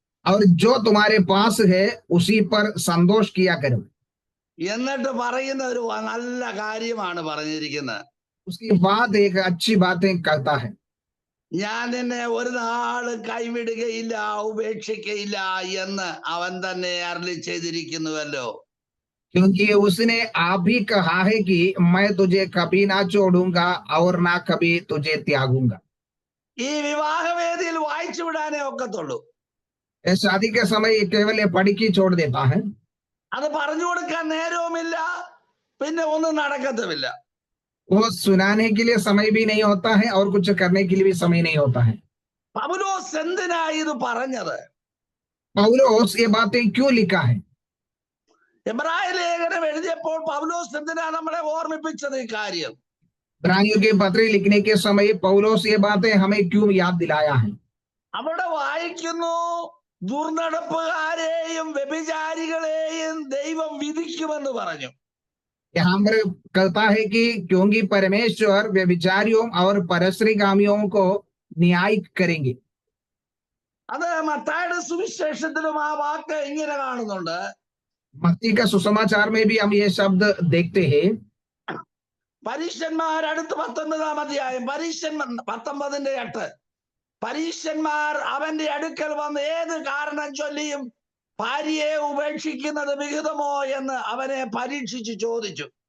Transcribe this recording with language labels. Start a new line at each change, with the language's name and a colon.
Hindi: और जो तुम्हारे पास है उसी पर संतोष किया करो.
Malayalam: എന്നിട്ട് പറയുന്ന ഒരു നല്ല കാര്യമാണ് പറഞ്ഞിരിക്കുന്നത്.
Hindi: उसकी बात एक अच्छी बातें करता है.
Malayalam: ഞാൻ നിന്നെ ഒരു നാള് കൈവിടുകയില്ല, ഉപേക്ഷിക്കയില്ല എന്ന് അവൻ തന്നെ അരുളി ചെയ്തിരിക്കുന്നുവല്ലോ.
Hindi: क्योंकि उसने आप ही कहा है कि मैं तुझे कभी ना छोड़ूंगा और ना कभी तुझे त्यागूंगा.
Malayalam: ഈ വിവാഹവേദിയിൽ വായിച്ചു വിടാനേ ഒക്കത്തുള്ളൂ.
Hindi: शादी के समय केवल ये पढ़ के छोड़ देता है,
Malayalam: അത് പറഞ്ഞു കൊടുക്കാൻ നേരവുമില്ല, പിന്നെ ഒന്നും നടക്കത്തുമില്ല.
Hindi: वो सुनाने के लिए समय भी नहीं होता है और कुछ करने के लिए भी समय नहीं होता है.
Malayalam: പൗലോസ് എന്തിനാ ഇത് പറഞ്ഞത്?
Hindi: पौलुस ये बातें क्यों लिखा है?
Malayalam: എബ്രായ ലേഖനം എഴുതിയപ്പോൾ പൗലോസ് എന്തിനാ നമ്മളെ ഓർമ്മിപ്പിച്ചത് ഈ കാര്യം?
Hindi: इब्रानियों के पत्र लिखने के समय पौलुस ये बातें हमें क्यों याद दिलाया है?
Malayalam: അവിടെ വായിക്കുന്നു, ദുർനടപ്പുകാരെയും വ്യഭിചാരികളെയും ദൈവം വിധിക്കുമെന്ന് പറഞ്ഞു.
Hindi: यहाँ पर कहता है कि क्योंकि परमेश्वर व्यभिचारियों और परस्त्रीगामियों को न्याय करेंगे.
Malayalam: അത് മത്തായിയുടെ സുവിശേഷത്തിലും ആ വാക്ക് ഇങ്ങനെ കാണുന്നുണ്ട്.
Hindi: मत्ती का सुसमाचार में भी हम ये शब्द देखते हैं.
Malayalam: പരീശന്മാർ അടുത്ത് 19-ാം അധ്യായം 19:8 പരീശന്മാർ അവന്റെ അടുക്കൽ വന്ന് ഏത് കാരണം ചൊല്ലിയും ഭാര്യയെ ഉപേക്ഷിക്കുന്നത് വിഹിതമോ എന്ന് അവനെ പരീക്ഷിച്ച് ചോദിച്ചു.